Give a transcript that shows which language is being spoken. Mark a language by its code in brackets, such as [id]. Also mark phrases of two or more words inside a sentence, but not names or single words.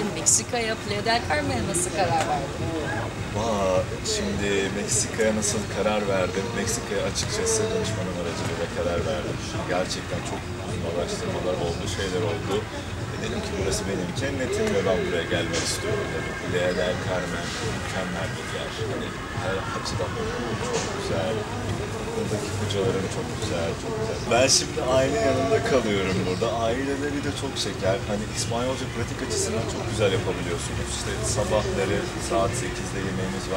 [tr] Meksika'ya, Playa del Carmen'e nasıl karar verdin? Şimdi Meksika'ya nasıl karar verdim? Meksika'ya açıkçası danışmanım aracılığıyla karar verdim. Gerçekten çok uzun araştırmalar oldu, şeyler oldu. Dedim ki burası benim cennetim ve ben buraya gelmek istiyorum dedim. Playa del Carmen mükemmel bir yer. Hani her açıdan çok güzel. Buradaki hocalarım çok güzel, çok güzel. Ben şimdi aile yanında kalıyorum burada. Aileleri de çok şeker. Hani İspanyolca pratik açısından çok güzel yapabiliyorsunuz. İşte sabahları saat 8'de yemeğimiz var.